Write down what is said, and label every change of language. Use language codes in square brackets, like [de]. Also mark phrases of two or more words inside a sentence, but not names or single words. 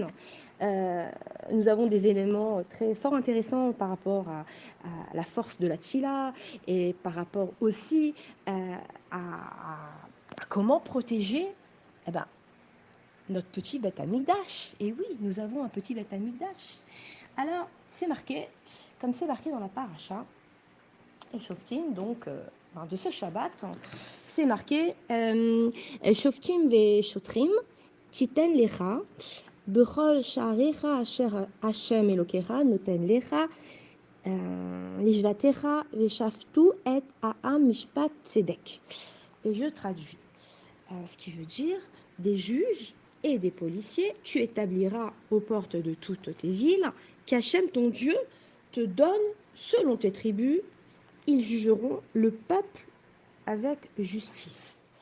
[fr] Nous avons des éléments très fort intéressants par rapport à la force de la Tchila et par rapport aussi à comment protéger eh ben, notre petit [he] בית המקדש. [fr] Et oui, nous avons un petit [he] בית המקדש. [fr] Alors, c'est marqué, comme c'est marqué dans la paracha, et Shoftim, donc de ce Shabbat, c'est marqué [he] שופטים ושוטרים תתן לך בכל שעריך אשר השם אלוקיך נותן לך לשבטיך ושפטו את העם משפט צדק. [fr] Et je traduis. Ce qui veut dire des juges et des policiers, tu établiras aux portes de toutes tes villes qu'Hachem ton Dieu te donne selon tes tribus, ils jugeront le peuple avec justice.